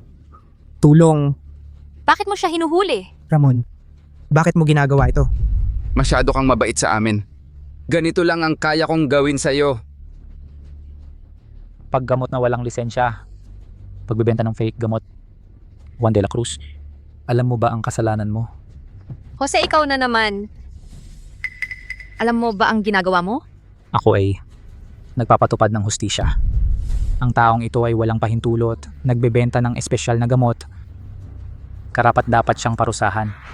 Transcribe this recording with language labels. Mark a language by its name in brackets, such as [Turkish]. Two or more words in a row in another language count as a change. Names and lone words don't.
[Filipino] Tulong. bakit mo siya hinuhuli? Ramon, bakit mo ginagawa ito? Masyado kang mabait sa amin. Ganito lang ang kaya kong gawin sa'yo. Paggamot na walang lisensya, pagbebenta ng fake gamot. Juan de la Cruz, alam mo ba ang kasalanan mo? Jose, ikaw na naman. Alam mo ba ang ginagawa mo? Ako ay nagpapatupad ng hustisya. Ang taong ito ay walang pahintulot, nagbebenta ng espesyal na gamot. Karapat-dapat siyang parusahan.